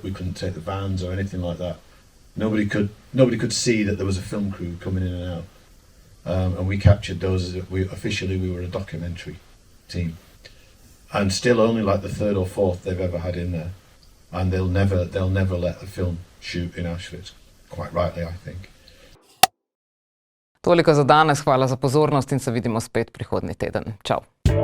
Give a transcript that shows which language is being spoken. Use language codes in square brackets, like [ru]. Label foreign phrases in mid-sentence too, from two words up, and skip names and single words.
[en] We couldn't take the vans or anything like that. Nobody could see that there was a film crew coming in and out. And we captured those officially we were a documentary team. And still only like the 3rd or 4th they've ever had in there. And they'll never let a film shoot in Auschwitz. Quite rightly, I think. [sl] Toliko za danes, hvala za pozornost in se vidimo spet prihodnji teden. Čau.